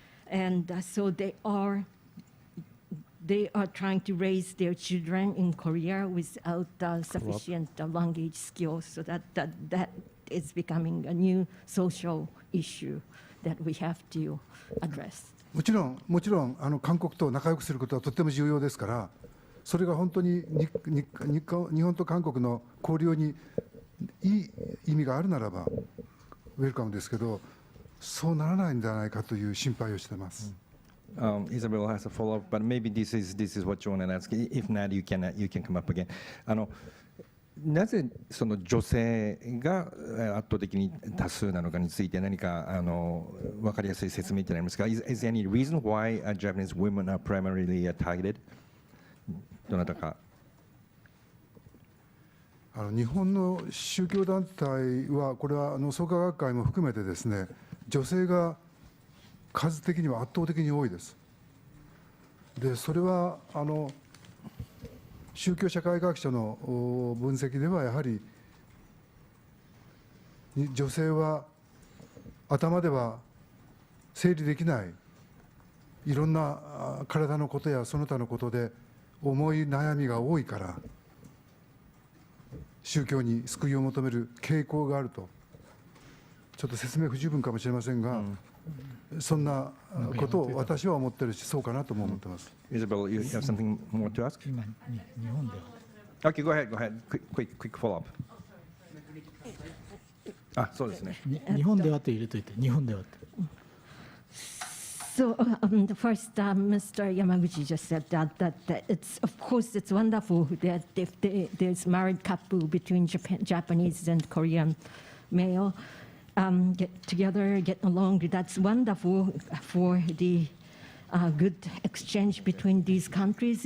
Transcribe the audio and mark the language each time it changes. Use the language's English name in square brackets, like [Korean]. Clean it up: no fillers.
[English] And so they are trying to raise their children in Korea without sufficient language skills. So that is becoming a new social issue that we have to address. [Japanese] もちろん韓国と仲良くすることはとても重要ですから、それが本当に日本と韓国の交流にいい意味があるならばウェルカムですけど、そうならないんじゃないかという心配をしています。 [English] Isabel has a follow-up, but maybe this is what you want to ask. If not, you can come up again. [Japanese] なぜその女性が圧倒的に多数なのかについて何か分かりやすい説明ってありますか？ [English] Is there any reason why Japanese women are primarily targeted? [Japanese] どなたか。日本の宗教団体は、これは創価学会も含めてですね、女性が数的には圧倒的に多いです。で、それは宗教社会学者の分析では、やはり女性は頭では整理できないいろんな体のことやその他のことで思い悩みが多いから、宗教に救いを求める傾向があると、ちょっと説明不十分かもしれませんが、そんなことを私は思ってるし、そうかなとも思ってます。 [English] Isabel, you have something more to ask? [Japanese] 今、日本では。 [English] Okay, go ahead. Quick follow-up. [Japanese] あ、そうですね。日本ではと入れといて、日本ではって。 [English] So the first, Mr. Yamaguchi just said that it's, of course, it's wonderful that if there's married couple between Japanese and Korean male get together, get along. That's wonderful for the good exchange between these countries.